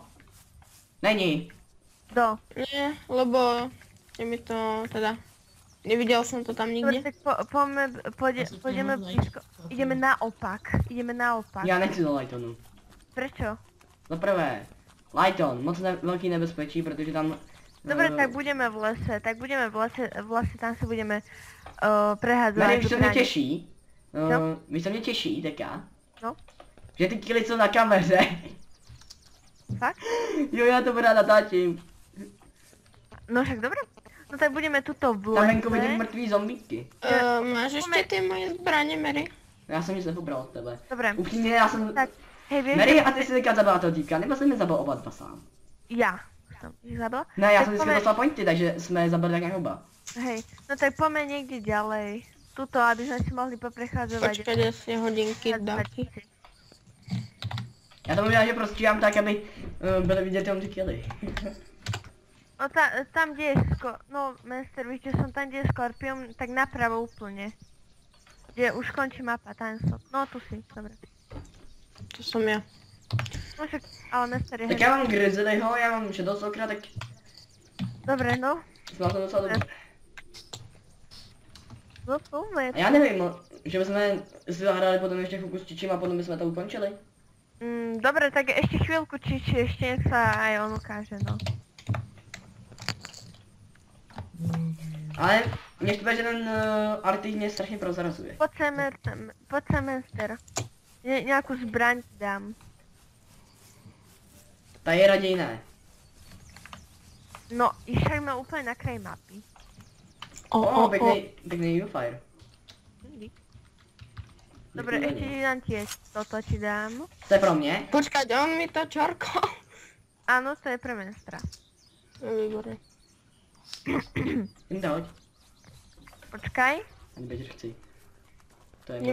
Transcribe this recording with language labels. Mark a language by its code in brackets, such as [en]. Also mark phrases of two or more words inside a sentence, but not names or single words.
[cs] Není. Do. [sk] Nie, lebo je mi to teda... Nevidel som to tam Dobre, nikde. tak pôjdeme blízko. Ideme naopak. [cs] Já nechci do Lightonu. [sk] Prečo? [cs] Za prvé, Lighton, moc velký nebezpečí, protože tam... [sk] Dobre, tak budeme v lese, tam si budeme prehádzať. [cs] Mary, víš, co mě těší? No. Víš, co mě těší, teďka? No. Že ty kily jsou na kameře. Fakt? Jo, já to rád natáčím. [sk] No však dobre. No tak budeme tuto v [cs] Tam venku vidím [sk] lese. [cs] mrtvý zombíky. [sk] Máš ešte tie moje zbranie, Mary? [cs] Já jsem nic nepobral od tebe. [sk] Dobre. [cs] Upřímně, já jsem... [sk] Tak, hej, vieš, [cs] Mary, a ty jsi teďka zabila toho týpka, nebo jsi mi zabil oba dva sám? [sk] ja som ich zabila. [cs] Ne, já [sk] Tak [cs] jsem vždycky [sk] poďme- [cs] dostal pointy, takže jsme je zabili tak nějak oba. [sk] Hej, no tak poďme niekde ďalej. Tuto, aby sme si mohli poprechádzovať. Počkaj, kde si hodinky dáky. [cs] Já to možná, že prostříhám tak, aby byly vidět jenom ty killy. [sk] No tam, kde je no Master, víš, že som tam, kde je Skorpion, tak napravo úplne. Kde už končí mapa, tam som. No tu si, dobre. To som ja. No však, ale Master je [cs] Tak já mám Grizzlyho, já mám Shadowstalkera, tak [sk] Dobre, no. [cs] mám to docela dobře. No super. A já nevím, že bychom si zahrali potom ještě chvilku s Čičím a potom bychom to ukončili. [sk] Dobre, tak ešte chvíľku, či ešte nech sa aj on ukáže, no. [cs] Ale mě štve, že ten Arctic mě strašně prozrazuje. [sk] Poď sem, Master. Nejakú zbraň ti dám. [cs] Tady raději ne. [sk] No, išajme úplne na kraj mapy. [cs] Pěkný Fire. [sk] Dobre, ešte ti dám tiež. Toto ti dám. [cs] To je pro mě? [sk] Počkať, on mi to čarkol. Áno, to je pre Mastra. Výborne. [cs] Jen to hoď. [sk] Počkaj. [cs] Ani beď chci. To je